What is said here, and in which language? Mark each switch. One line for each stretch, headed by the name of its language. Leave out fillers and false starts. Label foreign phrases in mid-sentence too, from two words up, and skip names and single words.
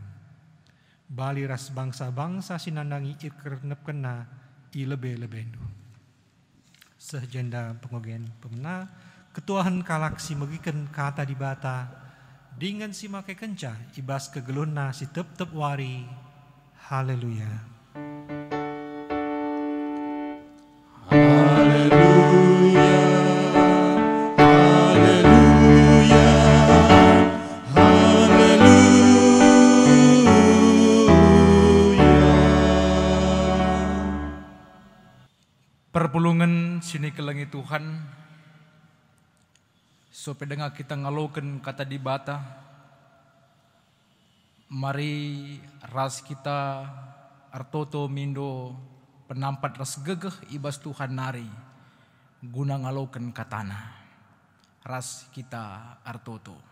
Batak Karo: Bali ras bangsa-bangsa sinandangi ikernep kena i lebe-lebendu. Sehjenda pengogen pemena ketuahan kalak si megiken kata di bata dengan si make kenca ibas kegeluna si tep wari. Haleluya. Haleluya. Haleluya. Haleluya. Perpulungan sini kelengi Tuhan supaya dengar kita ngaloken kata di bata. Mari ras kita artoto mindo penampat ras gegeh ibas Tuhan nari guna ngaloken katana ras kita artoto.